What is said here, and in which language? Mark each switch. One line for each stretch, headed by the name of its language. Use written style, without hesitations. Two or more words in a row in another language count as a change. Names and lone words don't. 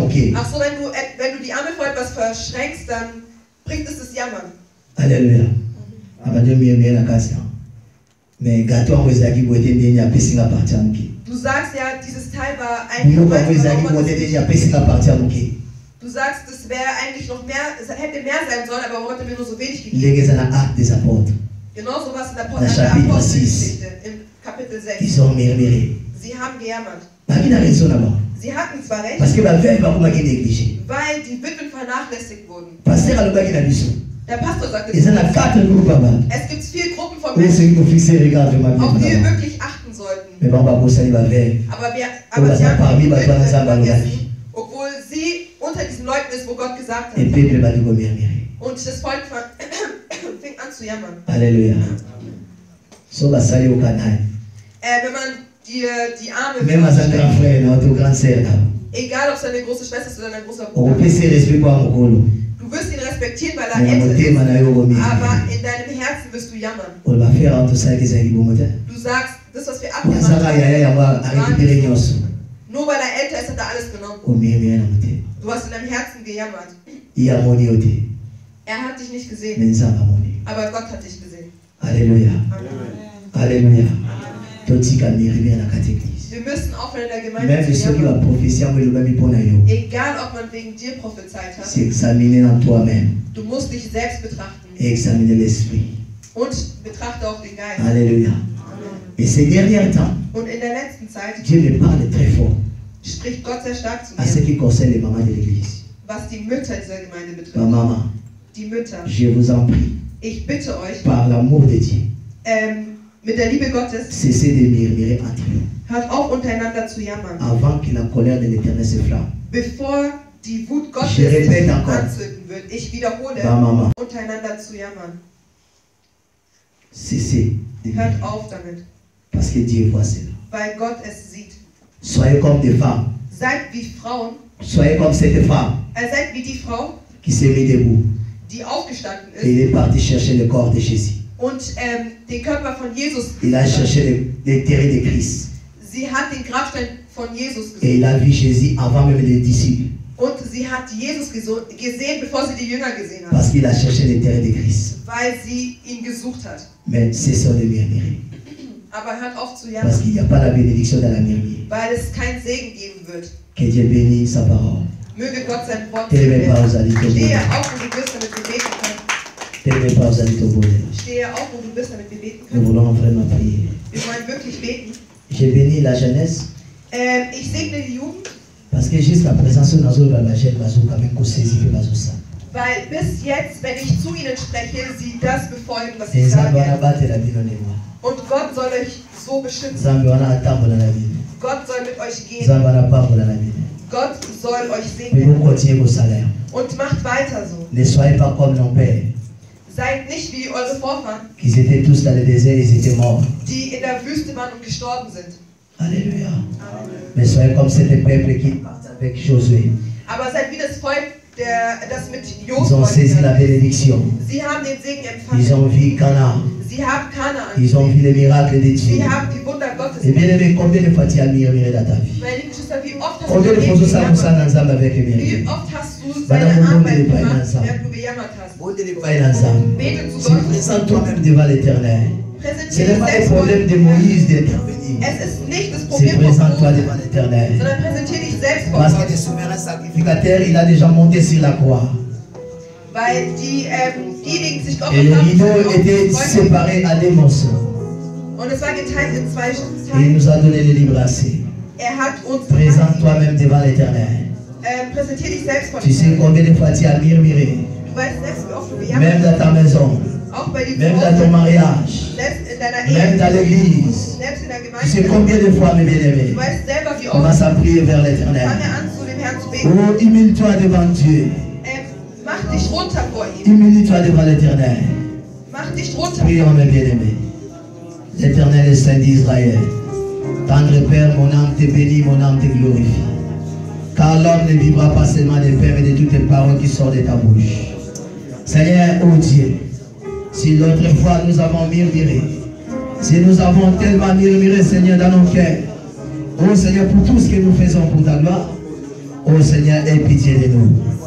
German: du die Arme vor etwas verschränkst, dann bringt es das Jammern.
French: Alléluia. Mais gâteau en Wezaki pour être bien à Pessing à partir de
German: Du sagst ja, dieses Teil war eigentlich. Du sagst, es wäre eigentlich noch mehr, es hätte mehr sein sollen, aber warum hat er mir nur so wenig gegeben? Genau so was in der Apostelgeschichte im Kapitel 6.
French: Ils ont murmuré.
German: Sie haben gejammert. Sie hatten zwar recht,
French: parce que la veuve va négligé.
German: Weil die Witwen vernachlässigt wurden.
French: Pasteur a le
German: Der Pastor sagte, es gibt 4 Gruppen von Menschen, auf die wir wirklich achten sollten. Aber sie haben die Witwen vergessen, obwohl sie unter diesen Leuten ist, wo Gott gesagt hat. Und das Volk fing an zu jammern. Halleluja. So was sali au canal. Wenn man die Arme
French: même à un grand frère, notre grande sœur.
German: Egal ob es eine große Schwester ist oder ein großer Bruder. Du wirst ihn respektieren, weil er älter ist. Aber in deinem Herzen wirst du jammern. Du sagst, das was wir abgemacht haben, nur weil er älter ist, hat er alles genommen. Du hast in deinem Herzen gejammert. Er hat dich nicht gesehen. Aber Gott hat dich gesehen. Halleluja. Halleluja. Wir müssen aufhören in der Gemeinde zu jammern. Egal ob man wegen dir prophezeit hat. Du musst dich selbst betrachten. Und betrachte auch den Geist.
French: Halleluja. Et ces derniers temps,
German: und in der letzten Zeit,
French: Dieu me parle très fort.
German: Spricht Gott sehr stark zu mir.
French: À ce qui concerne les mamans de l'église.
German: Was die Mütter dieser Gemeinde betrifft.
French: Ma maman.
German: Die Mütter.
French: Je vous en prie.
German: Ich bitte euch.
French: Par l'amour de Dieu.
German: Mit der Liebe Gottes.
French: Cessez de murmurer entre vous.
German: Hört auf, untereinander zu jammern.
French: Avant que la colère de l'Éternel se flamme.
German: Bevor die Wut Gottes sich anzünden wird. Ich wiederhole, untereinander zu jammern.
French: Cessez.
German: Hört auf damit.
French: Parce que Dieu voit cela.
German: Weil Gott es sieht.
French: Soyez comme des femmes.
German: Seid wie Frauen.
French: Soyez comme cette femme.
German: Seid wie die Frau,
French: qui s'est mise debout.
German: Die aufgestanden ist.
French: Et il est parti chercher le corps de Jésus.
German: Und den Körper von Jesus.
French: Il a cherché les terres de Christ.
German: Sie hat den Grabstein von Jesus gesucht.
French: Et il a vu Jésus avant même les disciples.
German: Und sie hat Jesus gesehen, bevor sie die Jünger gesehen hat.
French: Parce qu'il a cherché les terres de Christ.
German: Weil sie ihn gesucht hat.
French: Mais cessons de murmurer.
German: Aber hört auf zu jammern.
French: Parce qu'il n'y a pas la bénédiction dans la murmure.
German: Weil es keinen Segen geben wird.
French: Que Dieu bénisse sa parole.
German: Möge Gott sein Wort segnen. Stehe auf, wo du bist, damit wir beten können. Stehe auf, wo du bist, damit wir beten können. Wir wollen wirklich beten.
French: J'ai béni la jeunesse.
German: Ich segne die Jugend.
French: Parce que jusqu'à présent, ce nazo la jeune nazo quand même saisi que nazo ça.
German: Weil bis jetzt, wenn ich zu ihnen spreche, sie das befolgen, was ich sage. Und Gott soll euch so beschützen. Gott soll mit euch gehen. Gott soll euch segnen. Und macht weiter so.
French: Ne soyez pas comme nos pères.
German: Seid nicht wie eure Vorfahren.
French: Ils étaient tous dans le désert, ils étaient morts.
German: Die in der Wüste waren und gestorben sind.
French: Alléluia. Mais soyez comme cet peuple qui part avec Josué.
German: Aber seid wie das Volk, das mit Josua.
French: Ils ont saisi la bénédiction.
German: Sie haben den Segen empfangen.
French: Ils ont vu Canaan.
German: Sie haben Kanaan.
French: Ils ont vu les miracles de Dieu.
German: Sie haben die Wunder Gottes.
French: Et bien aimé, combien de fois tu as murmuré dans ta vie?
German: Wie oft
French: combien de fois tu as avec
German: Wie oft hast du seine Arbeit gemacht, während du gejammert hast? Bete zu Gott.
French: Présente toi-même devant l'Éternel. Ce n'est pas le problème de Moïse d'intervenir.
German: Es ist nicht das Problem von
French: présente-toi devant l'Éternel.
German: Sondern präsentiere dich selbst vor
French: Parce que le souverain sacrificateur, il a déjà monté sur la croix.
German: Weil diejenigen sich
French: Et le rideau était séparé à des morceaux.
German: Und es war geteilt in 2 Teile.
French: Il nous a donné le libre accès.
German: Hat uns
French: présente toi-même devant l'Éternel.
German: Präsentiere dich selbst vor
French: Tu sais combien de fois tu as murmuré.
German: Du weißt selbst, wie oft du gejammert
French: même dans ta maison.
German: Auch bei
French: même dans ton mariage.
German: Selbst in deiner Ehe.
French: Même dans l'église.
German: Selbst in der Gemeinde.
French: Tu sais combien de fois, mes bien-aimés.
German: Du weißt selber, wie oft.
French: Commence à prier vers l'Éternel.
German: Fange an, zu dem Herrn zu beten.
French: Oh, humilie-toi devant Dieu.
German: Mach dich runter vor ihm.
French: Humilie-toi devant l'Éternel.
German: Mach dich runter.
French: Prions, mes bien-aimés. L'Éternel est Saint d'Israël. Tendre Père, mon âme te bénit, mon âme te glorifie. Car l'homme ne vivra pas seulement de pain, mais de toutes les paroles qui sortent de ta bouche. Seigneur, oh Dieu, si l'autre fois nous avons murmuré, si nous avons tellement murmuré, Seigneur, dans nos cœurs, oh Seigneur, pour tout ce que nous faisons pour ta gloire, oh Seigneur, aie pitié de nous.